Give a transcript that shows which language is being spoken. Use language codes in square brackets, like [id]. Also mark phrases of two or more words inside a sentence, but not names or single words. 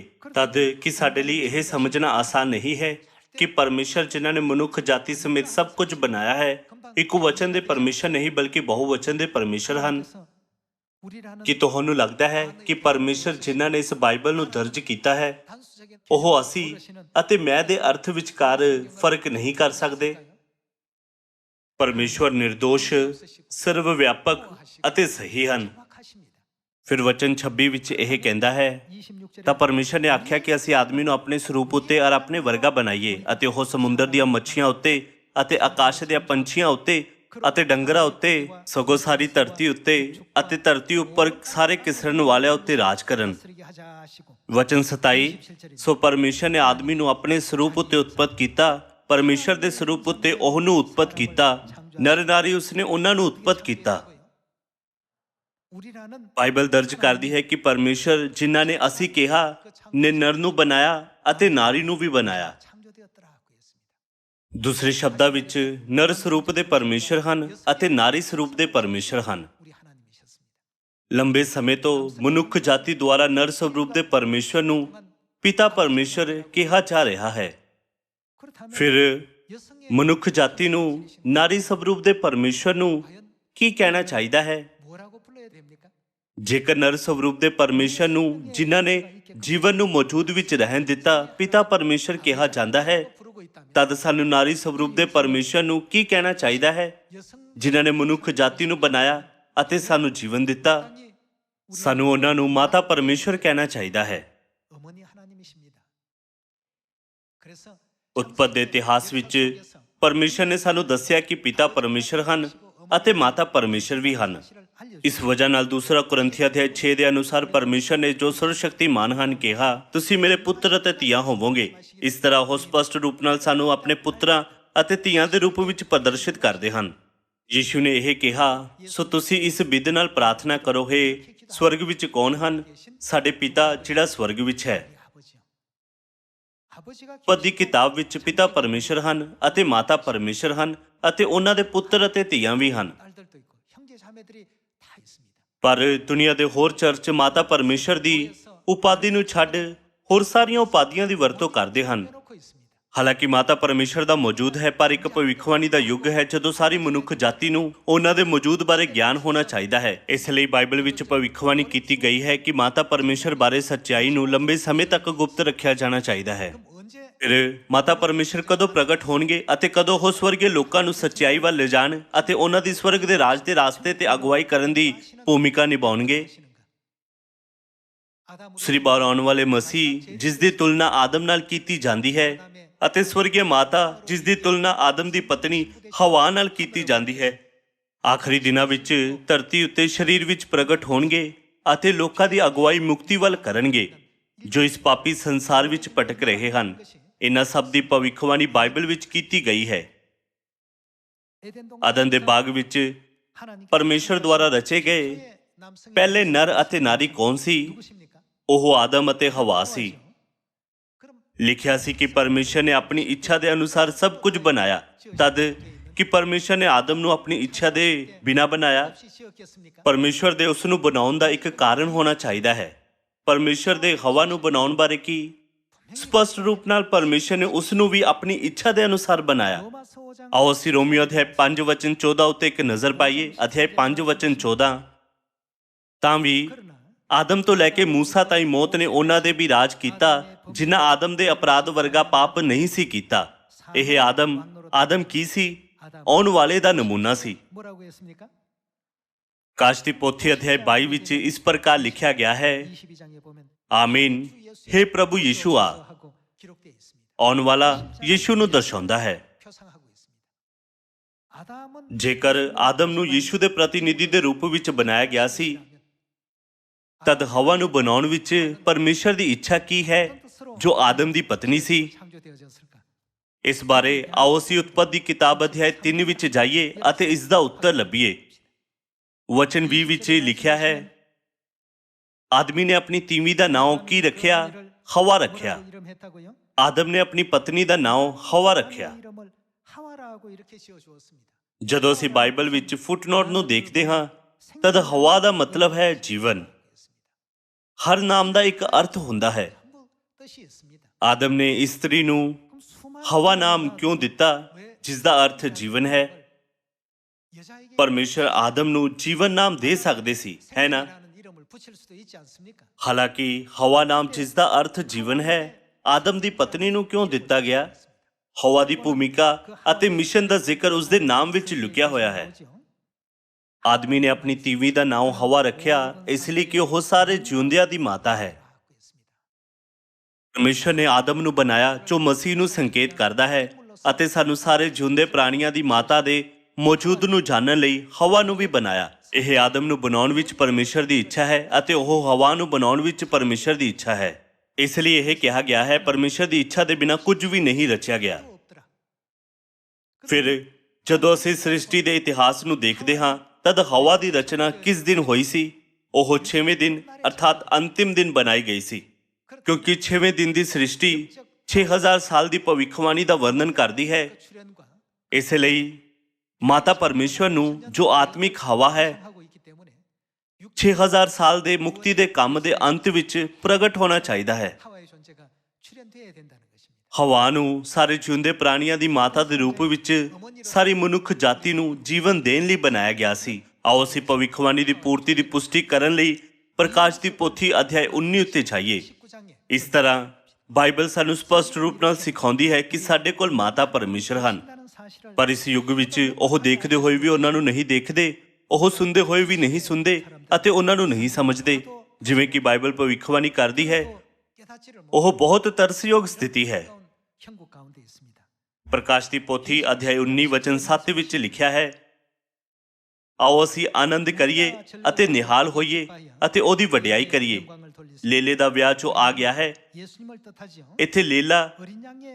[pa] ਤਦ ਕਿ ਸਾਡੇ ਲਈ ਇਹ ਸਮਝਣਾ ਆਸਾਨ ਨਹੀਂ ਹੈ ਕਿ ਪਰਮੇਸ਼ਰ ਜਿਨ੍ਹਾਂ ਨੇ ਮਨੁੱਖ ਜਾਤੀ ਸਮੇਤ ਸਭ ਕੁਝ ਬਣਾਇਆ ਹੈ, ਇੱਕ ਵਚਨ ਦੇ ਪਰਮੇਸ਼ਰ ਨਹੀਂ ਬਲਕਿ ਬਹੁਵਚਨ ਦੇ ਪਰਮੇਸ਼ਰ ਹਨ। [ko] 그래서 우리라는 [pa] ਕਿ ਤੁਹਾਨੂੰ ਲੱਗਦਾ ਹੈ ਕਿ ਪਰਮੇਸ਼ਰ ਜਿਨ੍ਹਾਂ ਨੇ ਇਸ ਬਾਈਬਲ ਨੂੰ ਦਰਜ ਕੀਤਾ ਹੈ, [ko] 단수적인 [pa] ਉਹ ਅਸੀਂ ਅਤੇ ਮੈਂ ਦੇ ਅਰਥ ਵਿਚਕਾਰ ਫਰਕ ਨਹੀਂ ਕਰ ਸਕਦੇ? ਪਰਮੇਸ਼ਵਰ ਨਿਰਦੋਸ਼, ਸਰਵ ਵਿਆਪਕ ਅਤੇ ਸਹੀ ਹਨ। [ko] 정확하십니다. [pa] ਫਿਰ ਵਚਨ 26 ਵਿੱਚ ਇਹ ਕਹਿੰਦਾ ਹੈ, [ko] 26절에 [pa] ਤਾਂ ਪਰਮੇਸ਼ਰ ਨੇ ਆਖਿਆ ਕਿ ਅਸੀਂ ਆਦਮੀ ਨੂੰ ਆਪਣੇ ਸਰੂਪ ਉੱਤੇ ਔਰ ਆਪਣੇ ਵਰਗਾ ਬਣਾਈਏ, ਅਤੇ ਉਹ ਸਮੁੰਦਰ ਦੀਆਂ ਮੱਛੀਆਂ ਉੱਤੇ ਅਤੇ ਆਕਾਸ਼ ਦੇ ਪੰਛੀਆਂ ਉੱਤੇ ਅਤੇ ਡੰਗਰਾਂ ਉੱਤੇ, ਸਗੋਂ ਸਾਰੀ ਧਰਤੀ ਉੱਤੇ ਅਤੇ ਧਰਤੀ ਉੱਪਰ ਸਾਰੇ ਕਿਸਰਨ ਵਾਲਿਆਂ ਉੱਤੇ ਰਾਜ ਕਰਨ। [ko] 쓰리게 하자 하시고 [pa] ਵਚਨ 27, ਸੋ ਪਰਮੇਸ਼ਰ ਨੇ ਆਦਮੀ ਨੂੰ ਆਪਣੇ ਸਰੂਪ ਉੱਤੇ ਉਤਪਤ ਕੀਤਾ, ਪਰਮੇਸ਼ਰ ਦੇ ਸਰੂਪ ਉੱਤੇ ਉਹਨੂੰ ਉਤਪਤ ਕੀਤਾ, ਨਰ ਨਾਰੀ ਉਸਨੇ ਉਹਨਾਂ ਨੂੰ ਉਤਪਤ ਕੀਤਾ। [ko] 우리라는 [pa] ਬਾਈਬਲ ਦਰਜ ਕਰਦੀ ਹੈ ਕਿ ਪਰਮੇਸ਼ਰ ਜਿਨ੍ਹਾਂ ਨੇ ਅਸੀਂ ਕਿਹਾ ਨੇ ਨਰ ਨੂੰ ਬਣਾਇਆ ਅਤੇ ਨਾਰੀ ਨੂੰ ਵੀ ਬਣਾਇਆ। [ko] 창조되었더라고 했습니다. [pa] ਦੂਸਰੇ ਸ਼ਬਦਾਂ ਵਿੱਚ ਨਰ ਸਰੂਪ ਦੇ ਪਰਮੇਸ਼ਰ ਹਨ ਅਤੇ ਨਾਰੀ ਸਰੂਪ ਦੇ ਪਰਮੇਸ਼ਰ ਹਨ। [ko] 우리 하나님이셨습니다. [pa] ਲੰਬੇ ਸਮੇਂ ਤੋਂ ਮਨੁੱਖ ਜਾਤੀ ਦੁਆਰਾ ਨਰ ਸਰੂਪ ਦੇ ਪਰਮੇਸ਼ਰ ਨੂੰ ਪਿਤਾ ਪਰਮੇਸ਼ਰ ਕਿਹਾ ਜਾ ਰਿਹਾ ਹੈ। [ko] 그렇다면 [pa] ਫਿਰ [ko] 여성의 [pa] ਮਨੁੱਖ ਜਾਤੀ ਨੂੰ ਨਾਰੀ ਸਰੂਪ ਦੇ ਪਰਮੇਸ਼ਰ ਨੂੰ ਕੀ ਕਹਿਣਾ ਚਾਹੀਦਾ ਹੈ? [ko] 뭐라고 불러야 됩니까? [pa] ਜੇਕਰ ਨਰ ਸਰੂਪ ਦੇ ਪਰਮੇਸ਼ਰ ਨੂੰ ਜਿਨ੍ਹਾਂ ਨੇ ਜੀਵਨ ਨੂੰ ਮੌਜੂਦ ਵਿੱਚ ਰਹਿਣ ਦਿੱਤਾ ਪਿਤਾ ਪਰਮੇਸ਼ਰ ਕਿਹਾ ਜਾਂਦਾ ਹੈ, [ko] 부르고 있다면 [pa] ਤਦ ਸਾਨੂੰ ਨਾਰੀ ਸਰੂਪ ਦੇ ਪਰਮੇਸ਼ਰ ਨੂੰ ਕੀ ਕਹਿਣਾ ਚਾਹੀਦਾ ਹੈ? [ko] 여성 [pa] ਜਿਨ੍ਹਾਂ ਨੇ ਮਨੁੱਖ ਜਾਤੀ ਨੂੰ ਬਣਾਇਆ ਅਤੇ ਸਾਨੂੰ ਜੀਵਨ ਦਿੱਤਾ, [ko] 땅이 [pa] ਸਾਨੂੰ ਉਹਨਾਂ ਨੂੰ ਮਾਤਾ ਪਰਮੇਸ਼ਰ ਕਹਿਣਾ ਚਾਹੀਦਾ ਹੈ। [ko] 어머니 하나님이십니다. 그래서 [pa] ਉਤਪਤ ਦੇ ਇਤਿਹਾਸ ਵਿੱਚ ਪਰਮੇਸ਼ਰ ਨੇ ਸਾਨੂੰ ਦੱਸਿਆ ਕਿ ਪਿਤਾ ਪਰਮੇਸ਼ਰ ਹਨ ਅਤੇ ਮਾਤਾ ਪਰਮੇਸ਼ਰ ਵੀ ਹਨ। ਇਸ ਵਜ੍ਹਾ ਨਾਲ ਦੂਸਰਾ ਕੁਰਿੰਥੀ ਅਧਿਆਇ 6 ਦੇ ਅਨੁਸਾਰ ਪਰਮੇਸ਼ਰ ਨੇ ਜੋ ਸਰਵਸ਼ਕਤੀਮਾਨ ਹਨ ਕਿਹਾ, ਤੁਸੀਂ ਮੇਰੇ ਪੁੱਤਰ ਅਤੇ ਧੀਆਂ ਹੋਵੋਗੇ। ਇਸ ਤਰ੍ਹਾਂ ਉਹ ਸਪਸ਼ਟ ਰੂਪ ਨਾਲ ਸਾਨੂੰ ਆਪਣੇ ਪੁੱਤਰਾਂ ਅਤੇ ਧੀਆਂ ਦੇ ਰੂਪ ਵਿੱਚ ਪ੍ਰਦਰਸ਼ਿਤ ਕਰਦੇ ਹਨ। ਯੀਸ਼ੂ ਨੇ ਇਹ ਕਿਹਾ, ਸੋ ਤੁਸੀਂ ਇਸ ਬਿਧ ਨਾਲ ਪ੍ਰਾਰਥਨਾ ਕਰੋ, ਹੇ ਸਵਰਗ ਵਿੱਚ ਕੌਣ ਹਨ? ਸਾਡੇ ਪਿਤਾ ਜਿਹੜਾ ਸਵਰਗ ਵਿੱਚ ਹੈ। [ko] 아버지요. 아버지가 [pa] ਪਦ ਦੀ ਕਿਤਾਬ ਵਿੱਚ ਪਿਤਾ ਪਰਮੇਸ਼ਰ ਹਨ ਅਤੇ ਮਾਤਾ ਪਰਮੇਸ਼ਰ ਹਨ ਅਤੇ ਉਹਨਾਂ ਦੇ ਪੁੱਤਰ ਅਤੇ ਧੀਆਂ ਵੀ ਹਨ। [ko] 딸들도 있고 형제 자매들이 다 있습니다. [pa] ਪਰ ਦੁਨੀਆ ਦੇ ਹੋਰ ਚਰਚ ਮਾਤਾ ਪਰਮੇਸ਼ਰ ਦੀ ਉਪਾਧੀ ਨੂੰ ਛੱਡ ਹੋਰ ਸਾਰੀਆਂ ਉਪਾਧੀਆਂ ਦੀ ਵਰਤੋਂ ਕਰਦੇ ਹਨ। [ko] 빼놓고 있습니다. [pa] ਹਾਲਾਂਕਿ ਮਾਤਾ ਪਰਮੇਸ਼ਰ ਦਾ ਮੌਜੂਦ ਹੈ, ਪਰ ਇੱਕ ਭਵਿੱਖਬਾਣੀ ਦਾ ਯੁੱਗ ਹੈ ਜਦੋਂ ਸਾਰੀ ਮਨੁੱਖ ਜਾਤੀ ਨੂੰ ਉਹਨਾਂ ਦੇ ਮੌਜੂਦ ਬਾਰੇ ਗਿਆਨ ਹੋਣਾ ਚਾਹੀਦਾ ਹੈ। ਇਸ ਲਈ ਬਾਈਬਲ ਵਿੱਚ ਭਵਿੱਖਬਾਣੀ ਕੀਤੀ ਗਈ ਹੈ ਕਿ ਮਾਤਾ ਪਰਮੇਸ਼ਰ ਬਾਰੇ ਸੱਚਾਈ ਨੂੰ ਲੰਬੇ ਸਮੇਂ ਤੱਕ ਗੁਪਤ ਰੱਖਿਆ ਜਾਣਾ ਚਾਹੀਦਾ ਹੈ। [ko] 그럼 언제 [pa] ਫਿਰ ਮਾਤਾ ਪਰਮੇਸ਼ਰ ਕਦੋਂ ਪ੍ਰਗਟ ਹੋਣਗੇ ਅਤੇ ਕਦੋਂ ਉਹ ਸਵਰਗੀ ਲੋਕਾਂ ਨੂੰ ਸੱਚਾਈ ਵੱਲ ਲਿਜਾਣ ਅਤੇ ਉਹਨਾਂ ਦੀ ਸਵਰਗ ਦੇ ਰਾਜ ਦੇ ਰਾਸਤੇ ਤੇ ਅਗਵਾਈ ਕਰਨ ਦੀ ਭੂਮਿਕਾ ਨਿਭਾਉਣਗੇ? [ko] 하시는가? 아담으로 [pa] ਸ੍ਰੀ ਬਾਹਰ ਆਉਣ ਵਾਲੇ ਮਸੀਹ ਜਿਸ ਦੀ ਤੁਲਨਾ ਆਦਮ ਨਾਲ ਕੀਤੀ ਜਾਂਦੀ ਹੈ ਅਤੇ ਸਵਰਗੀ ਮਾਤਾ ਜਿਸ ਦੀ ਤੁਲਨਾ ਆਦਮ ਦੀ ਪਤਨੀ ਹਵਾ ਨਾਲ ਕੀਤੀ ਜਾਂਦੀ ਹੈ, ਆਖਰੀ ਦਿਨਾਂ ਵਿੱਚ ਧਰਤੀ ਉੱਤੇ ਸਰੀਰ ਵਿੱਚ ਪ੍ਰਗਟ ਹੋਣਗੇ ਅਤੇ ਲੋਕਾਂ ਦੀ ਅਗਵਾਈ ਮੁਕਤੀ ਵੱਲ ਕਰਨਗੇ ਜੋ ਇਸ ਪਾਪੀ ਸੰਸਾਰ ਵਿੱਚ ਭਟਕ ਰਹੇ ਹਨ। ਇਹਨਾਂ ਸਭ ਦੀ ਭਵਿੱਖਬਾਣੀ ਬਾਈਬਲ ਵਿੱਚ ਕੀਤੀ ਗਈ ਹੈ। [ko] 에덴 동산 [pa] ਆਦਮ ਦੇ ਬਾਗ ਵਿੱਚ [ko] 하나님께 [pa] ਪਰਮੇਸ਼ਰ ਦੁਆਰਾ ਰਚੇ ਗਏ [ko] 남성이 [pa] ਪਹਿਲੇ ਨਰ ਅਤੇ ਨਾਰੀ ਕੌਣ ਸੀ? [ko] 누구십니까? [pa] ਉਹ ਆਦਮ ਅਤੇ ਹਵਾ ਸੀ। [ko] 그럼 [pa] ਲਿਖਿਆ ਸੀ ਕਿ ਪਰਮੇਸ਼ਰ ਨੇ ਆਪਣੀ ਇੱਛਾ ਦੇ ਅਨੁਸਾਰ ਸਭ ਕੁਝ ਬਣਾਇਆ। ਤਦ ਕਿ ਪਰਮੇਸ਼ਰ ਨੇ ਆਦਮ ਨੂੰ ਆਪਣੀ ਇੱਛਾ ਦੇ ਬਿਨਾਂ ਬਣਾਇਆ। [ko] 없이 지었겠습니까? [pa] ਪਰਮੇਸ਼ਰ ਦੇ ਉਸ ਨੂੰ ਬਣਾਉਣ ਦਾ ਇੱਕ ਕਾਰਨ ਹੋਣਾ ਚਾਹੀਦਾ ਹੈ। ਪਰਮੇਸ਼ਰ ਦੇ ਹਵਾ ਨੂੰ ਬਣਾਉਣ ਬਾਰੇ ਕੀ? ਸਪਸ਼ਟ ਰੂਪ ਨਾਲ ਪਰਮੇਸ਼ਰ ਨੇ ਉਸ ਨੂੰ ਵੀ ਆਪਣੀ ਇੱਛਾ ਦੇ ਅਨੁਸਾਰ ਬਣਾਇਆ। [ko] 로마서 5장 [pa] ਆਓ ਅਸੀਂ ਰੋਮੀਓ ਅਧਿਆਇ 5 ਵਚਨ 14 ਉੱਤੇ ਇੱਕ ਨਜ਼ਰ ਪਾਈਏ। ਅਧਿਆਇ 5 ਵਚਨ 14, ਤਾਂ ਵੀ [ko] 그러나 [pa] ਆਦਮ ਤੋਂ ਲੈ ਕੇ ਮੂਸਾ ਤਾਈਂ ਮੌਤ ਨੇ ਉਹਨਾਂ ਦੇ ਵੀ ਰਾਜ ਕੀਤਾ ਜਿਨ੍ਹਾਂ ਆਦਮ ਦੇ ਅਪਰਾਧ ਵਰਗਾ ਪਾਪ ਨਹੀਂ ਸੀ ਕੀਤਾ। ਇਹ ਆਦਮ ਕੀ ਸੀ? ਆਉਣ ਵਾਲੇ ਦਾ ਨਮੂਨਾ ਸੀ। [ko] 뭐라고 했습니까? [pa] ਕਾਸ਼ ਦੀ ਪੋਥੀ ਅਧਿਆਇ 22 ਵਿੱਚ ਇਸ ਪ੍ਰਕਾਰ ਲਿਖਿਆ ਗਿਆ ਹੈ, [ko] 22장에 보면 [pa] ਆਮੀਨ, ਹੇ ਪ੍ਰਭੂ ਯੀਸ਼ੂ ਆ। [ko] 하고 기록되어 있습니다. [pa] ਆਉਣ ਵਾਲਾ ਯੀਸ਼ੂ ਨੂੰ ਦਰਸਾਉਂਦਾ ਹੈ। [ko] 표상하고 있습니다. 아담은 [pa] ਜੇਕਰ ਆਦਮ ਨੂੰ ਯੀਸ਼ੂ ਦੇ ਪ੍ਰਤੀਨਿਧੀ ਦੇ ਰੂਪ ਵਿੱਚ ਬਣਾਇਆ ਗਿਆ ਸੀ, ਤਦ ਹਵਾ ਨੂੰ ਬਣਾਉਣ ਵਿੱਚ ਪਰਮੇਸ਼ਰ ਦੀ ਇੱਛਾ ਕੀ ਹੈ ਜੋ ਆਦਮ ਦੀ ਪਤਨੀ ਸੀ? [ko] 창조되어졌을까? [pa] ਇਸ ਬਾਰੇ ਆਓ ਅਸੀਂ ਉਤਪਤ ਦੀ ਕਿਤਾਬ ਅਧਿਆਇ 3 ਵਿੱਚ ਜਾਈਏ ਅਤੇ ਇਸ ਦਾ ਉੱਤਰ ਲੱਭੀਏ। ਵਚਨ 20 ਵਿੱਚ ਲਿਖਿਆ ਹੈ, ਆਦਮੀ ਨੇ ਆਪਣੀ ਤੀਵੀਂ ਦਾ ਨਾਮ ਕੀ ਰੱਖਿਆ? ਹਵਾ ਰੱਖਿਆ। [ko] 뭐라고 이름했다고요? [pa] ਆਦਮ ਨੇ ਆਪਣੀ ਪਤਨੀ ਦਾ ਨਾਮ ਹਵਾ ਰੱਖਿਆ। [ko] 이름을 하와라고 이렇게 지어 주었습니다. [pa] ਜਦੋਂ ਅਸੀਂ ਬਾਈਬਲ ਵਿੱਚ ਫੁੱਟਨੋਟ ਨੂੰ ਦੇਖਦੇ ਹਾਂ, ਤਦ ਹਵਾ ਦਾ ਮਤਲਬ ਹੈ ਜੀਵਨ। ਹਰ ਨਾਮ ਦਾ ਇੱਕ ਅਰਥ ਹੁੰਦਾ ਹੈ। [ko] 전부 뜻이 있습니다. [pa] ਆਦਮ ਨੇ ਇਸਤਰੀ ਨੂੰ [ko] 그럼 수많은 [pa] ਹਵਾ ਨਾਮ ਕਿਉਂ ਦਿੱਤਾ, ਜਿਸ ਦਾ ਅਰਥ ਜੀਵਨ ਹੈ? [ko] 여자에게 [pa] ਪਰਮੇਸ਼ਰ ਆਦਮ ਨੂੰ ਜੀਵਨ ਨਾਮ ਦੇ ਸਕਦੇ ਸੀ, ਹੈ ਨਾ? [ko] 생명이라는 이름을 붙일 수도 있지 않습니까? [pa] ਹਾਲਾਂਕਿ ਹਵਾ ਨਾਮ ਜਿਸ ਦਾ ਅਰਥ ਜੀਵਨ ਹੈ, ਆਦਮ ਦੀ ਪਤਨੀ ਨੂੰ ਕਿਉਂ ਦਿੱਤਾ ਗਿਆ? ਹਵਾ ਦੀ ਭੂਮਿਕਾ ਅਤੇ ਮਿਸ਼ਨ ਦਾ ਜ਼ਿਕਰ ਉਸ ਦੇ ਨਾਮ ਵਿੱਚ ਲੁਕਿਆ ਹੋਇਆ ਹੈ। [ko] 뭐죠? [pa] ਆਦਮੀ ਨੇ ਆਪਣੀ ਤੀਵੀਂ ਦਾ ਨਾਮ ਹਵਾ ਰੱਖਿਆ ਇਸ ਲਈ ਕਿ ਉਹ ਸਾਰੇ ਜਿਉਂਦਿਆਂ ਦੀ ਮਾਤਾ ਹੈ। [ko] 하고 있습니다. [pa] ਪਰਮੇਸ਼ਰ ਨੇ ਆਦਮ ਨੂੰ ਬਣਾਇਆ ਜੋ ਮਸੀਹ ਨੂੰ ਸੰਕੇਤ ਕਰਦਾ ਹੈ ਅਤੇ ਸਾਨੂੰ ਸਾਰੇ ਜਿਉਂਦੇ ਪ੍ਰਾਣੀਆਂ ਦੀ ਮਾਤਾ ਦੇ ਮੌਜੂਦ ਨੂੰ ਜਾਣਨ ਲਈ ਹਵਾ ਨੂੰ ਵੀ ਬਣਾਇਆ। ਇਹ ਆਦਮ ਨੂੰ ਬਣਾਉਣ ਵਿੱਚ ਪਰਮੇਸ਼ਰ ਦੀ ਇੱਛਾ ਹੈ ਅਤੇ ਉਹ ਹਵਾ ਨੂੰ ਬਣਾਉਣ ਵਿੱਚ ਪਰਮੇਸ਼ਰ ਦੀ ਇੱਛਾ ਹੈ। ਇਸ ਲਈ ਇਹ ਕਿਹਾ ਗਿਆ ਹੈ, ਪਰਮੇਸ਼ਰ ਦੀ ਇੱਛਾ ਦੇ ਬਿਨਾਂ ਕੁਝ ਵੀ ਨਹੀਂ ਰਚਿਆ ਗਿਆ। [ko] 또 없더라. [pa] ਫਿਰ ਜਦੋਂ ਅਸੀਂ ਸ੍ਰਿਸ਼ਟੀ ਦੇ ਇਤਿਹਾਸ ਨੂੰ ਦੇਖਦੇ ਹਾਂ, ਤਦ ਹਵਾ ਦੀ ਰਚਨਾ ਕਿਸ ਦਿਨ ਹੋਈ ਸੀ? ਉਹ 6ਵੇਂ ਦਿਨ ਅਰਥਾਤ ਅੰਤਿਮ ਦਿਨ ਬਣਾਈ ਗਈ ਸੀ, ਕਿਉਂਕਿ 6ਵੇਂ ਦਿਨ ਦੀ ਸ੍ਰਿਸ਼ਟੀ 6000 ਸਾਲ ਦੀ ਭਵਿੱਖਬਾਣੀ ਦਾ ਵਰਣਨ ਕਰਦੀ ਹੈ। [ko] 출현과 [pa] ਇਸ ਲਈ ਮਾਤਾ ਪਰਮੇਸ਼ਵਰ ਨੂੰ ਜੋ ਆਤਮਿਕ ਹਵਾ ਹੈ, [ko] 하고 있기 때문에 [pa] 6000 ਸਾਲ ਦੇ ਮੁਕਤੀ ਦੇ ਕੰਮ ਦੇ ਅੰਤ ਵਿੱਚ ਪ੍ਰਗਟ ਹੋਣਾ ਚਾਹੀਦਾ ਹੈ। [ko] 하와의 존재가 출현돼야 된다는 것입니다. [pa] ਹਵਾ ਨੂੰ ਸਾਰੇ ਜਿਉਂਦੇ ਪ੍ਰਾਣੀਆਂ ਦੀ ਮਾਤਾ ਦੇ ਰੂਪ ਵਿੱਚ ਸਾਰੀ ਮਨੁੱਖ ਜਾਤੀ ਨੂੰ ਜੀਵਨ ਦੇਣ ਲਈ ਬਣਾਇਆ ਗਿਆ ਸੀ। ਆਓ ਅਸੀਂ ਭਵਿੱਖਬਾਣੀ ਦੀ ਪੂਰਤੀ ਦੀ ਪੁਸ਼ਟੀ ਕਰਨ ਲਈ ਪ੍ਰਕਾਸ਼ ਦੀ ਪੋਥੀ ਅਧਿਆਇ 19 ਉੱਤੇ ਜਾਈਏ। [ko] 19장에 [pa] ਇਸ ਤਰ੍ਹਾਂ ਬਾਈਬਲ ਸਾਨੂੰ ਸਪਸ਼ਟ ਰੂਪ ਨਾਲ ਸਿਖਾਉਂਦੀ ਹੈ ਕਿ ਸਾਡੇ ਕੋਲ ਮਾਤਾ ਪਰਮੇਸ਼ਰ ਹਨ, [ko] 다는 사실을 [pa] ਪਰ ਇਸ ਯੁੱਗ ਵਿੱਚ ਉਹ ਦੇਖਦੇ ਹੋਏ ਵੀ ਉਹਨਾਂ ਨੂੰ ਨਹੀਂ ਦੇਖਦੇ, ਉਹ ਸੁਣਦੇ ਹੋਏ ਵੀ ਨਹੀਂ ਸੁਣਦੇ ਅਤੇ ਉਹਨਾਂ ਨੂੰ ਨਹੀਂ ਸਮਝਦੇ। ਜਿਵੇਂ ਕਿ ਬਾਈਬਲ ਭਵਿੱਖਬਾਣੀ ਕਰਦੀ ਹੈ, [ko] 깨닫지를 [pa] ਉਹ ਬਹੁਤ ਤਰਸਯੋਗ ਸਥਿਤੀ ਹੈ। [ko] 못하는 형국 가운데 있습니다. [pa] ਪ੍ਰਕਾਸ਼ ਦੀ ਪੋਥੀ ਅਧਿਆਇ 19 ਵਚਨ 7 ਵਿੱਚ ਲਿਖਿਆ ਹੈ, ਆਓ ਅਸੀਂ ਆਨੰਦ ਕਰੀਏ ਅਤੇ ਨਿਹਾਲ ਹੋਈਏ ਅਤੇ ਉਹਦੀ ਵਡਿਆਈ ਕਰੀਏ। [ko] 영광을 돌리시고 [pa] ਲੇਲੇ ਦਾ ਵਿਆਹ ਜੋ ਆ ਗਿਆ ਹੈ, [ko] 예수님을 뜻하지요. [pa] ਇੱਥੇ ਲੇਲਾ [ko] 어린 양의